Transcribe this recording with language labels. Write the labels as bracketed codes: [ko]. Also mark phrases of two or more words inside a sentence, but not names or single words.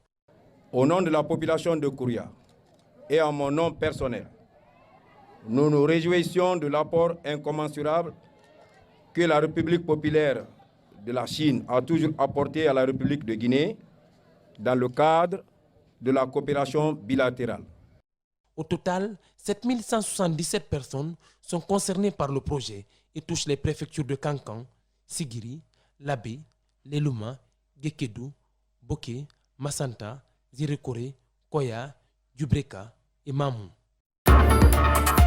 [fr] Au nom de la population de Kouria et en mon nom personnel, nous nous réjouissons de l'apport incommensurable que la République populaire de la Chine a toujours apporté à la République de Guinée dans le cadre de la coopération bilatérale. Au total, 7177 personnes sont concernées par le projet et touchent les préfectures de Kankan, Sigiri, Labé, Leluma, Gekedou, Boké, Massanta, Zirekore, Koya, Dubreka et Mamou.